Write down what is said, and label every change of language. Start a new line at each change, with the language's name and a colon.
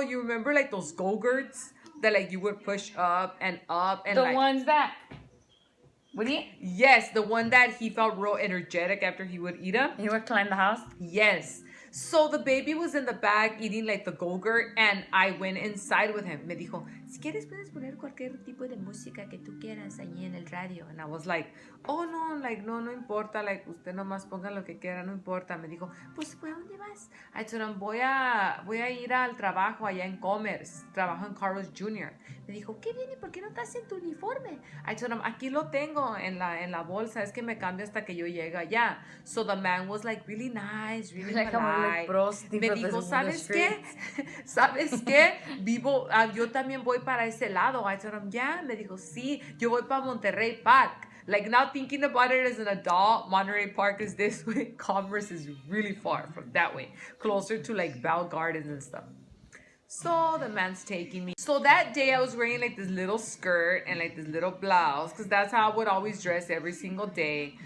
English: You remember like those Go-Gurts that like you would push up and The like, ones that. Would he? Yes, the one that he felt real energetic after he would eat them. He would climb the house? Yes. So the baby was in the back eating like the Go-Gurt, and I went inside with him.
Spanish: Me dijo, si quieres puedes poner cualquier tipo de música que tú quieras allí en el radio.
English: And I was like, oh no, like
Spanish: no importa, like usted nomás ponga lo que quiera, no importa. Me dijo, pues ¿a dónde vas?
English: I told him,
Spanish: voy a ir al trabajo allá en Commerce. Trabajo en Carlos Jr. Me dijo, ¿qué viene? ¿Por qué no estás en tu uniforme?
English: I told him,
Spanish: aquí lo tengo en la bolsa. Es que me cambio hasta que yo llegue allá.
English: So the man was like really nice, really like
Spanish: polite. Me dijo, ¿sabes qué? ¿Sabes qué? Yo también voy para ese lado.
English: I told him, yeah.
Spanish: Me dijo, sí, yo voy para Monterrey Park.
English: Like, now thinking about it as an adult, Monterey Park is this way. Commerce is really far from that way. Closer to, like, Bell Gardens and stuff. So the man's taking me. So that day I was wearing like this little skirt and like this little blouse because that's how I would always dress every single day.